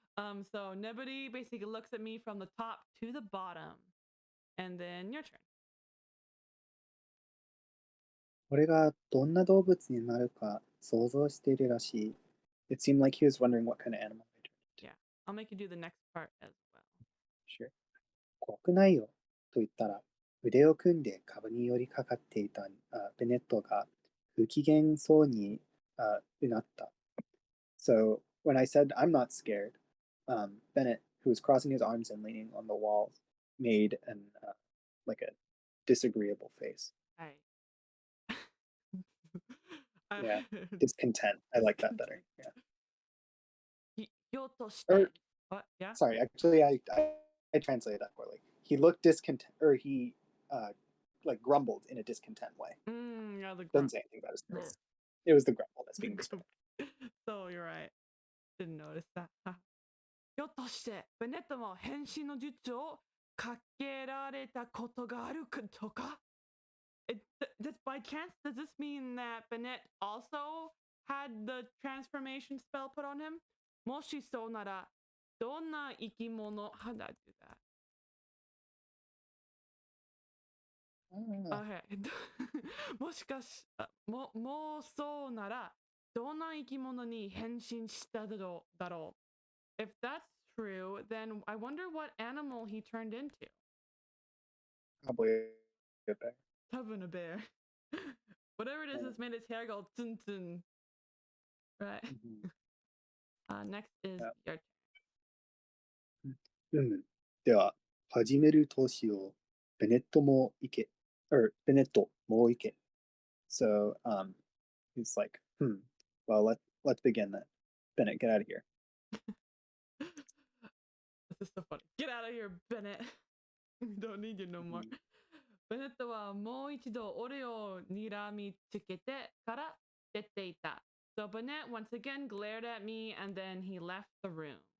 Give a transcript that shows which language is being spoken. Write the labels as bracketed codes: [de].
[en] So Nebody basically looks at me from the top to the bottom. And then your turn. [ja] 俺がどんな動物になるか想像しているらしい。 [en] It seemed like he was wondering what kind of animal I turned into. Yeah, I'll make you do the next part as well. Sure. [ja] 怖くないよ。と言ったら、腕を組んで壁に寄りかかっていたベネットが不機嫌そうにうなった。 [en] So when I said I'm not scared, Bennett, who was crossing his arms and leaning on the wall, made like a disagreeable face. Hi. Yeah, discontent. I like that better. Yeah. [ja] ひょっとし [en] Or て。What? Yeah? sorry, actually, I translated that poorly. He looked discontent, or he like grumbled in a discontent way. Yeah, the Doesn't say anything about his face. It was the grumble that's being described. So you're right. Didn't notice that. [ja] ひょっとしてベネットも変身の術をかけられたことがあるとか [en] by chance, does this mean that Bennett also had the transformation spell put on him? [ja] もしそうなら、どんな生き物 [en] How did I do that? Okay. [ja] もしかし、もうそうなら、どんな生き物に変身しただろう [en] If that's true, then I wonder what animal he turned into. Probably a bear. [ja] 多分 [en] a bear. Whatever it is, this made his hair go tsun tsun. Right. Next is Yeah. your turn. [ja] では、始めるとしよう。ベネットも行け。ベネットも行け。 [en] So, he's like, well, let's begin then. Bennett, get out of here. This is so funny. Get out of here, Bennett. We don't need you no more. [ja] ベネットはもう一度俺を睨みつけてから出ていた。 [en] So Bennett once again glared at me and then he left the room.